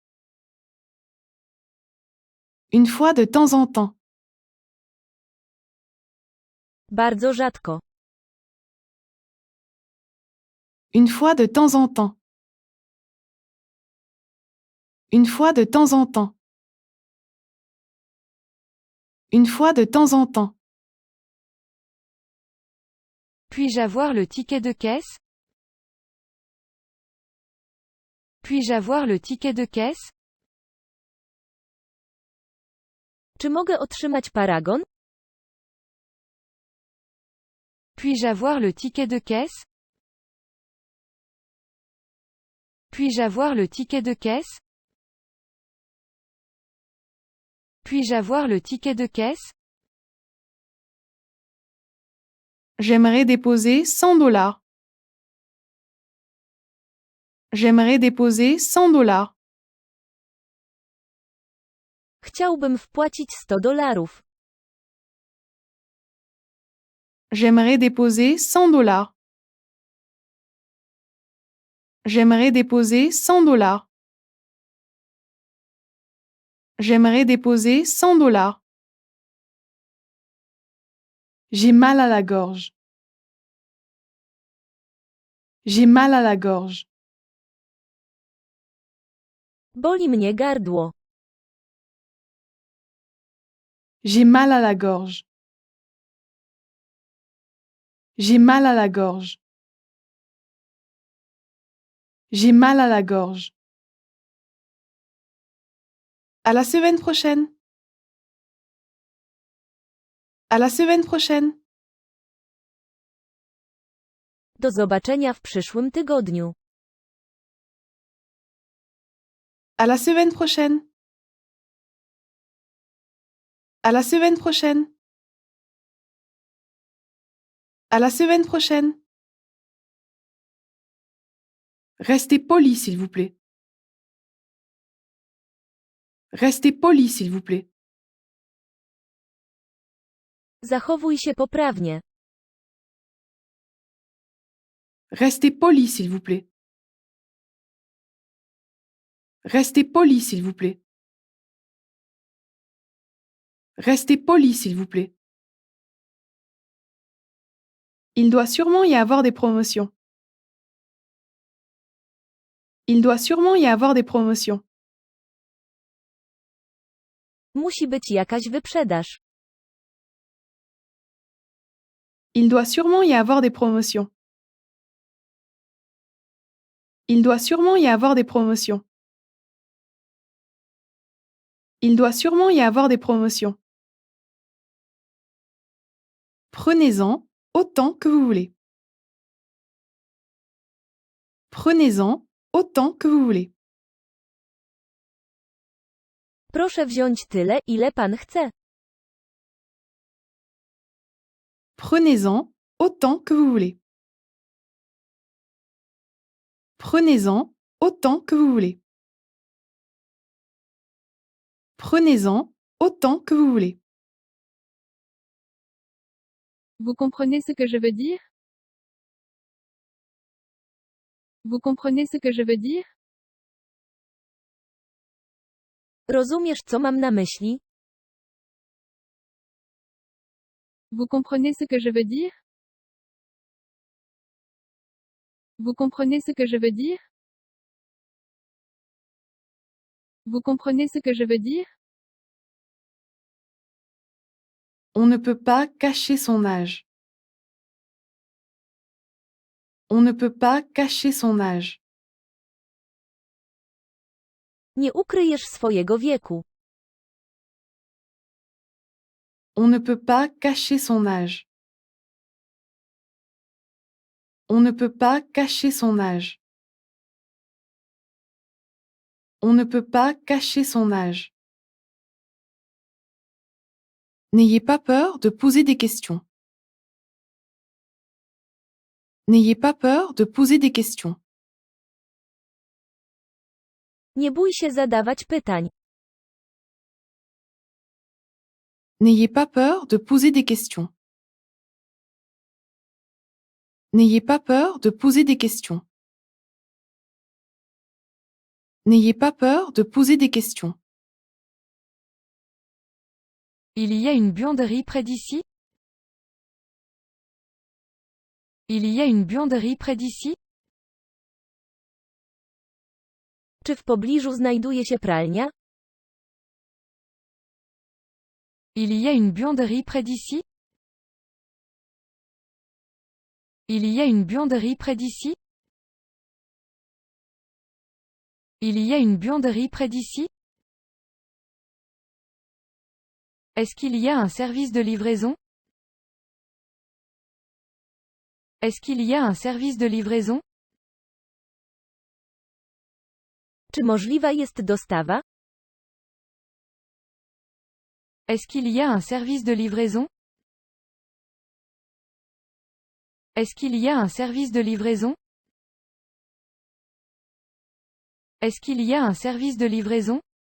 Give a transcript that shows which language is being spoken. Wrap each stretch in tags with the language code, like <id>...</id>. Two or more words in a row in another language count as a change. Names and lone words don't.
<fr>Une fois de temps en temps.</fr> <pl>Bardzo rzadko.</pl> <fr>Une fois de temps en temps. Une fois de temps en temps. Une fois de temps en temps. Puis-je avoir le ticket de caisse? Puis-je avoir le ticket de caisse?</fr> <pl>Czy mogę otrzymać paragon?</pl> <fr>Puis-je avoir le ticket de caisse? Puis-je avoir le ticket de caisse? Puis-je avoir le ticket de caisse? J'aimerais déposer 100 $. J'aimerais déposer 100 $.</fr> <pl>Chciałbym wpłacić $100.</pl> <fr>J'aimerais déposer 100 $. J'aimerais déposer 100 $. J'aimerais déposer 100 $. J'ai mal à la gorge. J'ai mal à la gorge.</fr> <pl>Boli mnie gardło.</pl> <fr>J'ai mal à la gorge. J'ai mal à la gorge. J'ai mal à la gorge. À la semaine prochaine. À la semaine prochaine.</fr> <pl>Do zobaczenia w przyszłym tygodniu.</pl> <fr>À la semaine prochaine. À la semaine prochaine. À la semaine prochaine. Restez poli, s'il vous plaît. Restez poli, s'il vous plaît.</fr> <pl>Zachowuj się poprawnie.</pl> <fr>Restez poli, s'il vous plaît. Restez poli, s'il vous plaît. Restez poli, s'il vous plaît. Il doit sûrement y avoir des promotions. Il doit sûrement y avoir des promotions.</fr> <pl>Musi być jakaś wyprzedaż.</pl> <fr>Il doit sûrement y avoir des promotions. Il doit sûrement y avoir des promotions. Il doit sûrement y avoir des promotions. Prenez-en autant que vous voulez. Prenez-en autant que vous voulez.</fr> <pl>Proszę wziąć tyle, ile pan chce.</pl> <fr>Prenez-en autant que vous voulez. Prenez-en autant que vous voulez. Prenez-en autant que vous voulez. Vous comprenez ce que je veux dire? Vous comprenez ce que je veux dire?</fr> <pl>Rozumiesz, co mam na myśli?</pl> <fr>Vous comprenez ce que je veux dire? Vous comprenez ce que je veux dire? Vous comprenez ce que je veux dire? On ne peut pas cacher son âge. On ne peut pas cacher son âge.</fr> <pl>Nie ukryjesz swojego wieku.</pl> <fr>On ne peut pas cacher son âge. On ne peut pas cacher son âge. On ne peut pas cacher son âge. N'ayez pas peur de poser des questions. N'ayez pas peur de poser des questions.</fr> <pl>Nie bój się zadawać pytań.</pl> <fr>N'ayez pas peur de poser des questions. N'ayez pas peur de poser des questions. N'ayez pas peur de poser des questions. Il y a une buanderie près d'ici? Il y a une buanderie près d'ici?</fr> <pl>Czy w pobliżu znajduje się pralnia?</pl> <fr>Il y a une buanderie près d'ici? Il y a une buanderie près d'ici? Il y a une buanderie près d'ici? Est-ce qu'il y a un service de livraison? Est-ce qu'il y a un service de livraison?</fr> <pl>Czy możliwa jest dostawa?</pl> <fr>Est-ce qu'il y a un service de livraison? Est-ce qu'il y a un service de livraison? Est-ce qu'il y a un service de livraison?</fr>